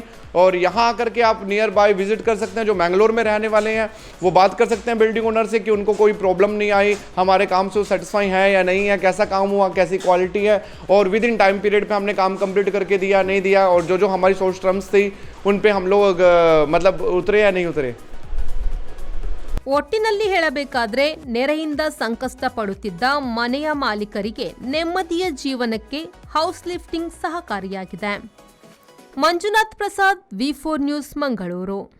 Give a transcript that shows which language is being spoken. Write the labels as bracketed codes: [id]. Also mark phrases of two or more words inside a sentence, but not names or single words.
[hi] और यहाँ आकर के आप [en] near by visit [hi] कर सकते हैं. जो मैंगलोर में रहने वाले हैं वो बात कर सकते हैं [en] building owner [hi] से कि उनको कोई प्रॉब्लम नहीं आई, हमारे काम से सेटिस्फाई है या नहीं है, कैसा काम हुआ, कैसी क्वालिटी है और [en] within time period [hi] पे हमने काम कंप्लीट करके दिया नहीं दिया. और जो हमारी सोच टर्म्स थी उन पे हम लोग मतलब उतरे या नहीं उतरे. [kn] ಒಟ್ಟಿನಲ್ಲಿ ಹೇಳಬೇಕಾದ್ರೆ ನೆರೆಯಿಂದ ಸಂಕಷ್ಟ ಪಡುತ್ತಿದ್ದ ಮನೆಯ ಮಾಲೀಕರಿಗೆ ನೆಮ್ಮದಿಯ ಜೀವನಕ್ಕೆ [en] house lifting [kn] ಸಹಕಾರಿಯಾಗಿದೆ. ಮಂಜುನಾಥ್ ಪ್ರಸಾದ್, V4 ನ್ಯೂಸ್, ಮಂಗಳೂರು.